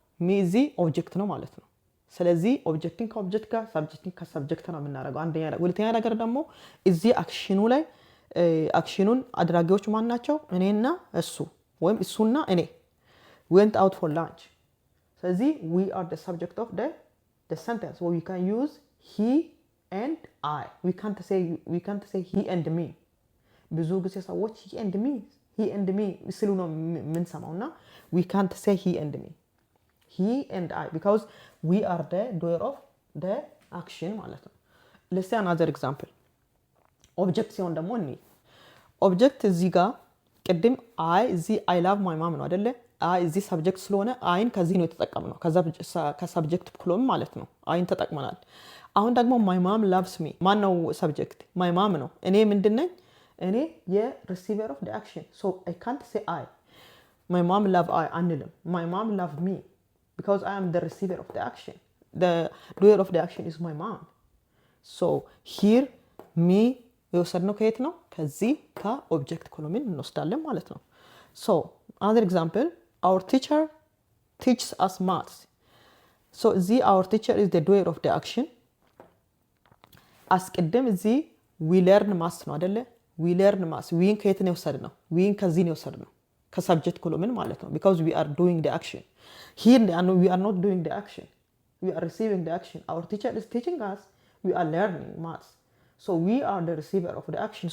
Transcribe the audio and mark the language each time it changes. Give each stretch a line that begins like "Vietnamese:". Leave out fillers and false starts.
Amharic: ሚ እዚህ ኦብጀክት ነው ማለት ነው። ስለዚህ ኦብጀክቲንግ ከኦብጀክት ጋር ሰብጀክቲንግ ከሰብጀክት ነው የምናደርገው። አንደኛ ሁለተኛ ነገር ደግሞ እዚህ አክሽኑ ላይ አክሽኑን አድራጊዎች ማን ናቸው? እኔና እሱ ወይም እሱና እኔ
English: went out for lunch. ስለዚህ we are the subject of the sentence. So we can use he and I. We can't say he and me.
Amharic: ብዙ ጊዜ ሰዎች
English: he and me
Amharic: ሲሉ ነው የምንሰማውና
English: we can't say he and me. He and I because we are the doer of the action
Amharic: ማለት ነው።
English: Let's say another example.
Amharic: ኦብጀክት ሲሆን ደግሞ ኦብጀክት እዚህ ጋር ቅድም እዚህ
English: I love my mom
Amharic: ነው አይደለ? እዚህ ሰብጀክት ስለሆነ አይን ከዚህ ነው የተጠቀምነው። ከሰብጀክት ክሎም ማለት ነው አይን ተጠቅመናል። አሁን ደግሞ
English: my mom loves me
Amharic: ማን ነው ሰብጀክት? my mom ነው። እኔ ምንድነኝ? እኔ የሪሲቨር ኦፍ the action.
English: So I can't say I. My mom love I
Amharic: አንልም።
English: my mom love me because I am the receiver of the action. The doer of the action is my mom. So here me
Amharic: የወሰድነው ከየት ነው? ከዚህ ከኦብጀክት ኮሎምን እንወስዳለን ማለት ነው።
English: So another example, our teacher teaches us maths. So እዚህ our teacher is the doer of the action.
Amharic: አስቀድም እዚህ
English: we learn maths
Amharic: ነው አይደለ? we learn maths. ዊን ከየት ነው የወሰድነው? ዊን ከዚህ ነው የወሰድነው ከሰብጀክት ኮሎምን ማለት ነው
English: because we are doing the action. Here we are not doing the action. We are receiving the action. Our teacher is teaching us. We are learning maths. So we are the receiver of the action.